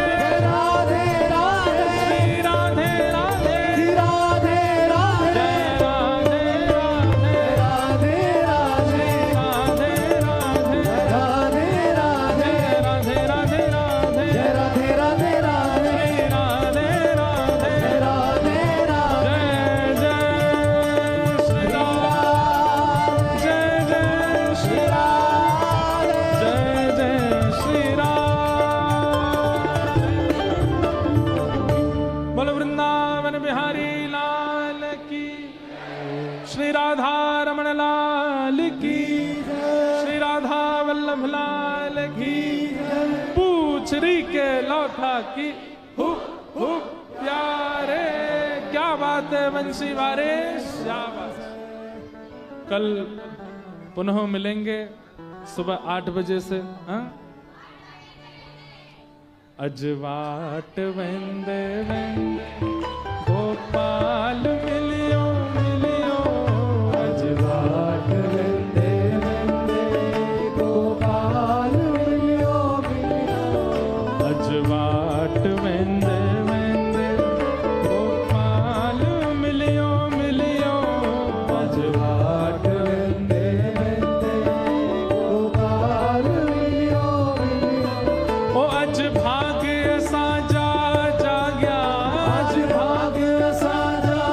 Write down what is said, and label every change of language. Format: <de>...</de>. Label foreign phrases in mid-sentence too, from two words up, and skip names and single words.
<hi>राधे राधे, श्री राधे राधे, राधे राधे, जय राधे राधे, राधे राधे, श्री राधे राधे, राधे राधे, जय राधे राधे राधे, जय राधे राधे राधे, श्री राधे राधे, राधे राधे, जय जय श्री राम, जय जय श्री राम, जय जय श्री राम। बोलो वृंदावन बिहारी लाल की, श्री राधा रमण लाल की, श्री राधा वल्लभ लाल की, पूछरी के लौटा की, हु प्यारे। क्या बात है बंसी वारे, क्या बात है। कल पुनः मिलेंगे सुबह 8 बजे से। हाँ,</hi> <sd>अजवाट वेंदे वेंदे गोपाल मिलियो मिलियो, अजवाट वेंदे वेंदे गोपाल मिलियो मिलियो, अजवाट वेंदे वेंदे गोपाल मिलियो मिलियो, अजवाट वेंदे वेंदे गोपाल मिलियो मिलियो। ओ अज भाग्य साजा जाग्या, आज भाग्य साजा</sd>